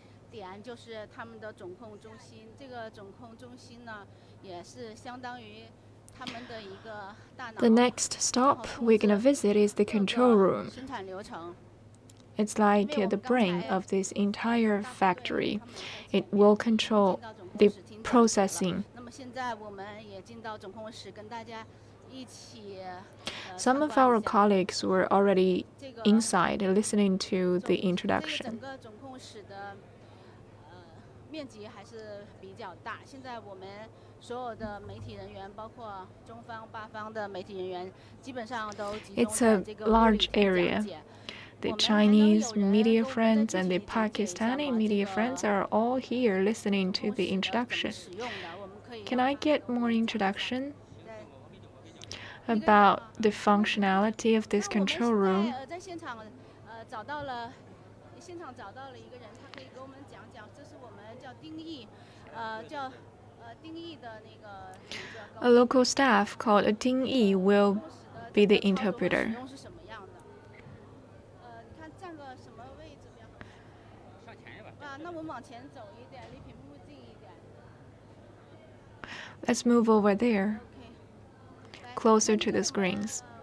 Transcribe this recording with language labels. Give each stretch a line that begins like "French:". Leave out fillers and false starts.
Chinese: 点就是他们的总控中心，这个总控中心呢，也是相当于他们的一个大脑。
English: The next stop we're gonna visit is the control room.
Chinese: 生产流程。
English: It's like the brain of this entire factory. It will control the processing.
Chinese: 那么现在我们也进到总控室，跟大家一起。
English: Some of our colleagues were already inside listening to the introduction.
Chinese: 整个总控室的。面积还是比较大。现在我们所有的媒体人员，包括中方、巴方的媒体人员，基本上都集中在这个屋里听讲解。
English: The Chinese media friends and the Pakistani media friends are all here listening to the introduction. Can I get more introduction about the functionality of this control room?
Chinese: 在现场找到了一个人，他可以给我们讲讲，这是我们叫丁义，叫丁义的那个。
English: A local staff called a Ding Yi will be the interpreter.
Chinese: 是什么样的？你看站个什么位置比较好？上前一点吧。那我们往前走一点，离屏幕近一点。
English: Let's move over there, closer to the screens.